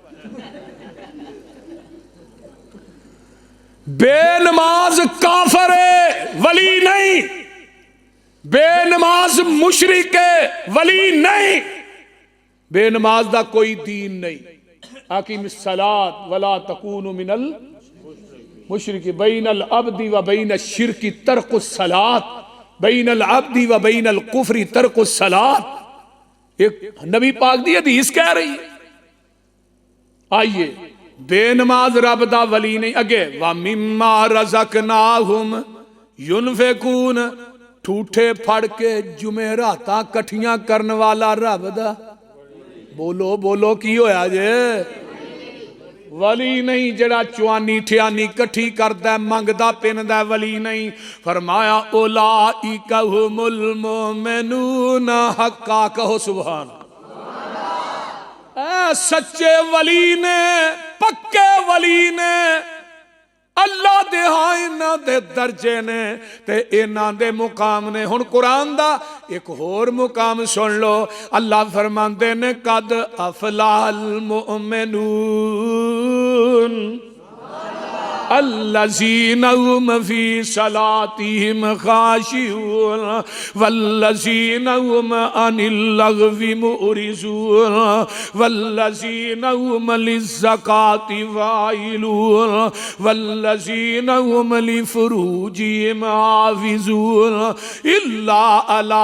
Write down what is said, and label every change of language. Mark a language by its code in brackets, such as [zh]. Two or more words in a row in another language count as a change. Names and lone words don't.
[pa] بے نماز کافر ہے، ولی نہیں، بے نماز مشرک ہے، ولی نہیں، بے نماز دا کوئی دین نہیں. [ar] أقيم صلاة ولا تكونوا من المشرك، بين العبد وبين الشرك ترك الصلاة، بين العبد وبين الكفر ترك الصلاة. [pa] اک نبی پاک دی حدیث کہہ رہی ہے۔ آئیے، بے نماز رب دا ولی نہیں. अगे [ar] ومما رزقناهم ينفقون, [pa] ٹھوٹھے پھڑ کے جمعراتاں کٹھیاں کرن والا رب دا، بولو بولو کی ہویا جے? ولی نہیں. جڑا چوانی ٹھیانی کٹھی کردا منگدا پیندا، ولی نہیں. फरमाया [ar] أولئك هم المؤمنون حقا, [pa] कहो [ar] سبحان الله. [pa] سچے ولی نیں، پکے ولی نیں، اللہ دے ہاں اِنہاں دے درجے نیں تے اِنہاں دے مقام نیں. ہن قرآن دا اک ہور مقام سن لو. اللہ فرماندے نیں [ar] قد أفلح المؤمنون الذين هم في صلاتهم خاشعون والذين هم عن اللغو معرضون والذين هم للزكاة فاعلون والذين هم لفروجهم حافظون إلا على